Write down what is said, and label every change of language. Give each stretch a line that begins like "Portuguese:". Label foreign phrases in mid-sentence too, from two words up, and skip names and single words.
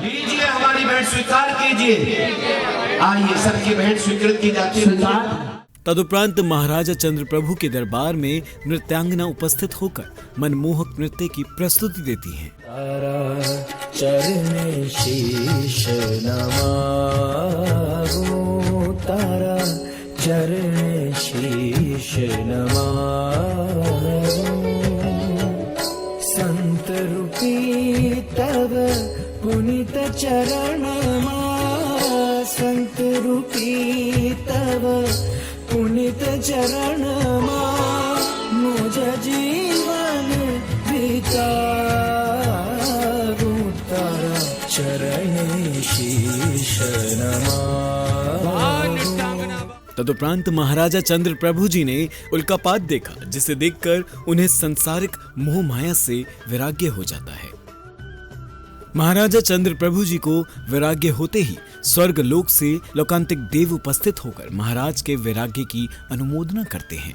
Hindi: लीजिए हमारी भेंट स्वीकार कीजिए। आइए सबकी भेंट स्वीकृत की जाती है। तदुपरांत महाराजा चंद्र प्रभु के दरबार में नृत्यांगना उपस्थित होकर मनमोहक नृत्य की प्रस्तुति देती हैं। तारा चरण शीश नमागो, तारा चरण शीश नमागो, संत रूपी तब पुनित चरण मा, संत रूपी तब पुनित चरण मा, मुझ जीवन बितागो, तारा चरण शीश नमागो। तदुपरांत महाराजा चंद्र प्रभु जी ने उल्कापात देखा, जिसे देखकर उन्हें सांसारिक मोह माया से वैराग्य हो जाता है। महाराजा चंद्र प्रभु जी को वैराग्य होते ही स्वर्ग लोक से लोकांतिक देव उपस्थित होकर महाराज के वैराग्य की अनुमोदना करते हैं।